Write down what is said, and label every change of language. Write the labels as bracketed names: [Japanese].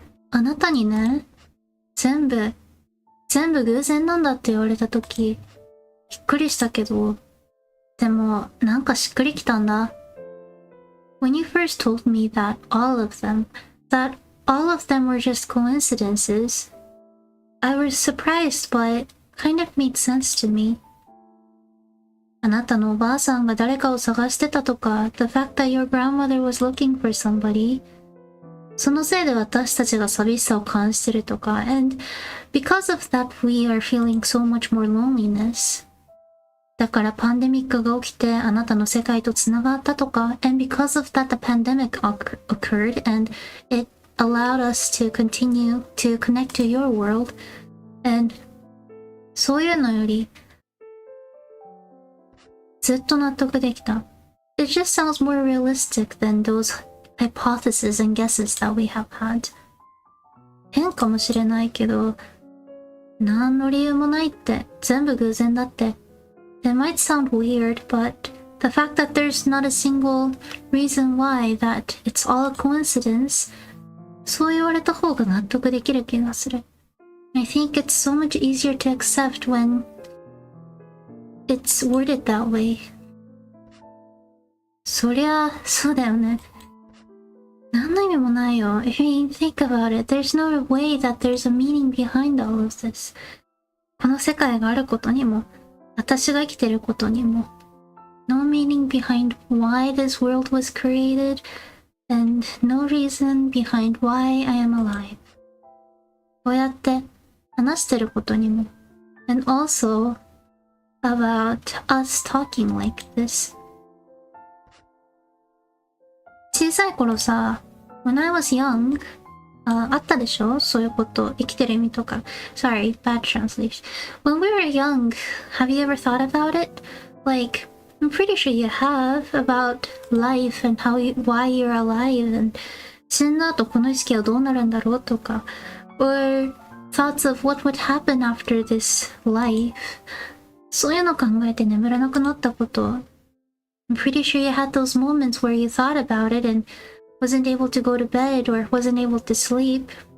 [Japanese] あなたにね、全部偶然なんだって言われたとき、びっくりしたけど、でもなんかしっくりきたんだ。 [English] When you first told me that all of them were just coincidences, I was surprised, but kind of made sense to me. [Japanese] あなたのおばあさんが誰かを探してたとか、 [English] the fact that your grandmother was looking for somebody, [Japanese] そのせいで私たちが寂しさを感じてるとか、 [English] and because of that we are feeling so much more loneliness. [Japanese] だからパンデミックが起きてあなたの世界とつながったとか、 [English] and because of that the pandemic occurred and it allowed us to continue to connect to your world, and [Japanese] そういうのよりずっと納得できた。 [English] It just sounds more realistic than those hypotheses and guesses that we have had. [Japanese] 変かもしれないけど、何の理由もないって全部偶然だって。 [English] It might sound weird, but the fact that there's not a single reason why that it's all a coincidence, [Japanese] そう言われた方が納得できる気がする。 [English] I think it's so much easier to accept when it's worded that way. [Japanese] そりゃ、そうだよね。何の意味もないよ。 [English] If you think about it, there's no way that there's a meaning behind all of this. [Japanese] この世界があることにも、私が生きてることにも、 [English] no meaning behind why this world was created, and no reason behind why I am alive. [Japanese] こうやって話してることにも、 [English] and also about us talking like this. [Japanese] 小さい頃さ、 [English] when I was young, [Japanese] あったでしょそういうこと。生きてる意味とか。 [English] Sorry, bad translation. When we were young, have you ever thought about it? Like, I'm pretty sure you have about life and why you're alive and [Japanese] 死んだ後この意識はどうなるんだろうとか [English] or thoughts of what would happen after this life [Japanese] そういうの考えて眠れなくなったこと [English] I'm pretty sure you had those moments where you thought about it and wasn't able to go to bed or wasn't able to sleep